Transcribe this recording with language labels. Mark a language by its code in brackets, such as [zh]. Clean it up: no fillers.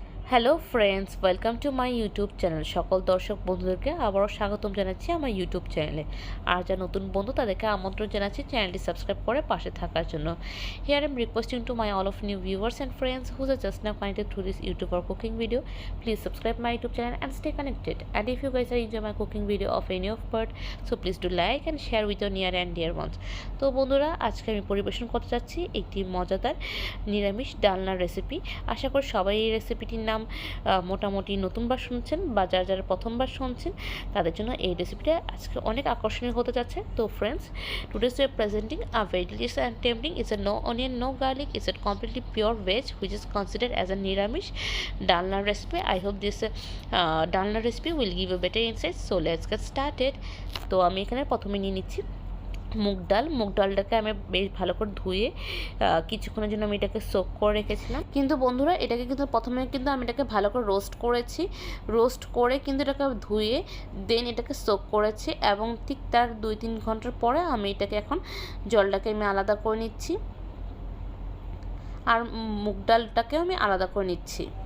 [en] Hello friends, welcome to my YouTube channel. [bn] সকল দর্শক বন্ধুদেরকে আবারও স্বাগতম জানাচ্ছি আমার ইউটিউব চ্যানেলে। আর যা নতুন বন্ধু তাদেরকে আমন্ত্রণ জানাচ্ছি চ্যানেলটি সাবস্ক্রাইব করে পাশে থাকার জন্য। [en] Here I am requesting to my all of new viewers and friends who are just now connected through this YouTube or cooking video. Please subscribe my YouTube channel and stay connected. And if you guys are enjoy my cooking video of any of part, so please do like and share with your near and dear ones. [bn] তো বন্ধুরা, আজকে আমি পরিবেশন করতে যাচ্ছি একটি মজাদার নিরামিষ ডালনার রেসিপি। আশা করি সবাই এই রেসিপিটির নাম মোটামুটি নতুনবার শুনছেন বা যারা যারা প্রথমবার শুনছেন তাদের জন্য এই রেসিপিটা আজকে অনেক আকর্ষণীয় হতে যাচ্ছে। তো [en] Friends, today's we are presenting a very delicious and tempting. It's a no onion, no garlic. It's a completely pure veg, which is considered as a niramish dalna recipe. I hope this dalna recipe will give you better insights. So let's get started. [bn] তো আমি এখানে প্রথমে নিয়ে নিচ্ছি মুগ ডালটাকে আমি বেশ ভালো করে ধুয়ে কিছুক্ষণের জন্য আমি এটাকে সোক করে রেখেছিলাম। কিন্তু বন্ধুরা, এটাকে কিন্তু প্রথমে কিন্তু আমি এটাকে ভালো করে রোস্ট করেছি। রোস্ট করে কিন্তু এটাকে ধুয়ে দেন এটাকে সোক করেছি এবং ঠিক তার 2-3 ঘন্টার পরে আমি এটাকে এখন জলটাকে আমি আলাদা করে নিচ্ছি আর মুগ ডালটাকেও আমি আলাদা করে নিচ্ছি।